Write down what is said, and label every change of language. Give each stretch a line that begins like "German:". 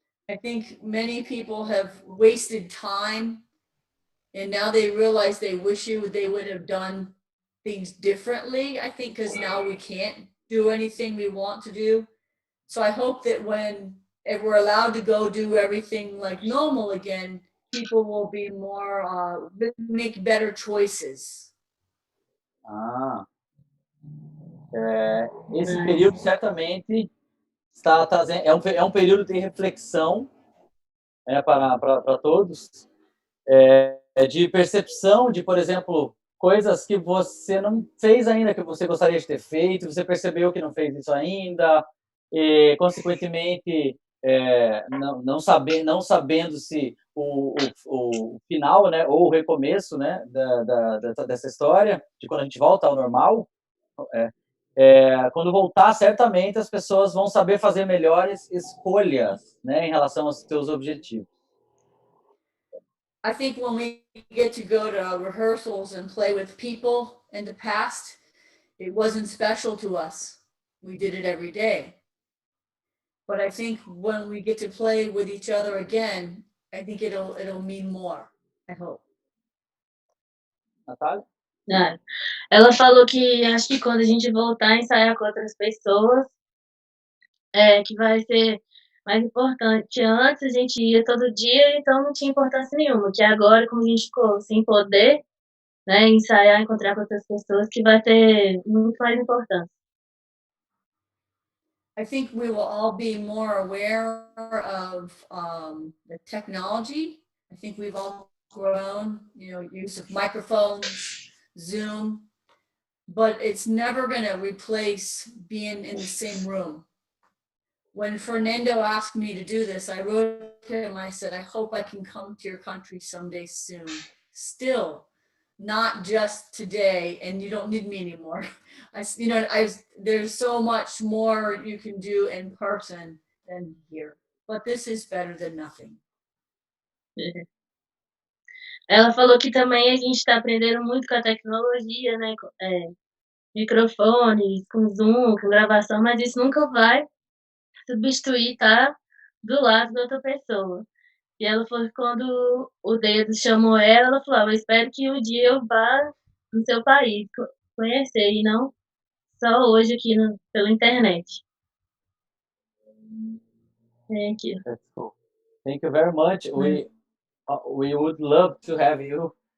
English: I think many people have wasted time, and now they realize they wish they would have done things differently. I think because now we can't do anything we want to do. So I hope that if we're allowed to go do everything like normal again, people will be more, make better choices.
Portuguese: Esse período certamente está trazendo, é um período de reflexão para todos, de percepção de, por exemplo, coisas que você não fez ainda, que você gostaria de ter feito, você percebeu que não fez isso ainda, e, consequentemente, não sabendo se o final, né, ou o recomeço, né, dessa história, de quando a gente volta ao normal, quando voltar, certamente as pessoas vão saber fazer melhores escolhas, né, em relação aos seus objetivos.
English: I think when we get to go to rehearsals and play with people in the past, it wasn't special to us. We did it every day. But I think when we get to play with each other again, I think it'll mean more. I hope. Natália?
Portuguese: Ela falou que acho que quando a gente voltar a ensaiar com outras pessoas, que vai ser mais importante. Antes a gente ia todo dia, então não tinha importância nenhuma. Que agora, como a gente ficou sem poder, né, ensaiar, encontrar com outras pessoas, que vai ter muito mais importância.
English: I think we will all be more aware of the technology. I think we've all grown, use of microphones, Zoom, but it's never going to replace being in the same room. When Fernando asked me to do this, I wrote to him, I said, I hope I can come to your country someday soon. Still, not just today, and you don't need me anymore. There's so much more you can do in person than here, but this is better than nothing.
Portuguese: Ela falou que também a gente está aprendendo muito com a tecnologia, né? Microfones, com Zoom, com gravação, mas isso nunca vai substituir estar do lado da outra pessoa. E ela falou que quando o dedo chamou ela falou, eu espero que um dia eu vá no seu país conhecer, e não só hoje aqui pela internet.
English: Thank you. That's cool. Thank you very much. We would love to have you.